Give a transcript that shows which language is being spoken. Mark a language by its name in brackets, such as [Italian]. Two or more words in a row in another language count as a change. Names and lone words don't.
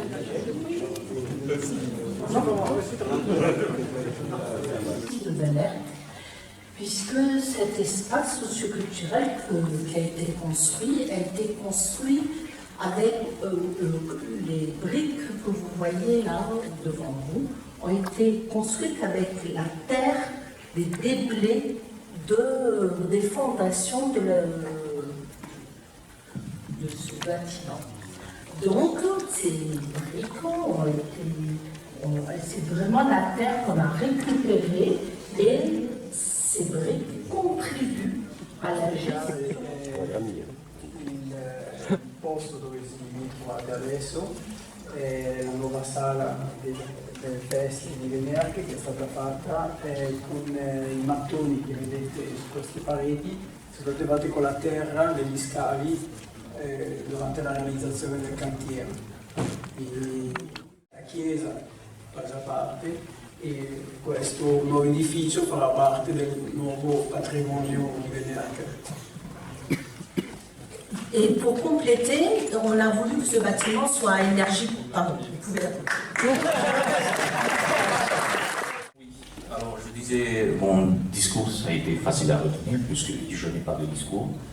[French] De Bel-Air, puisque cet espace socioculturel qui a été construit avec les briques que vous voyez là devant vous, ont été construites avec la terre des déblais des fondations de ce bâtiment. Donc, ces briques ont été... C'est vraiment la terre qu'on a récupérée et ces briques contribuent à la gestion. [Italian] Il posto dove si trovate adesso è la nuova sala delle feste di Venerche che è stata fatta con i mattoni che vedete su queste pareti, sono state fatte con la terra degli scavi durante la realizzazione del cantiere. La chiesa presa parte e questo nuovo edificio farà parte del nuovo patrimonio di Venerche. [French] Et pour compléter, on a voulu que ce bâtiment soit à énergie. Pardon, vous pouvez Oui, alors je disais, mon discours ça a été facile à retenir puisque je n'ai pas de discours.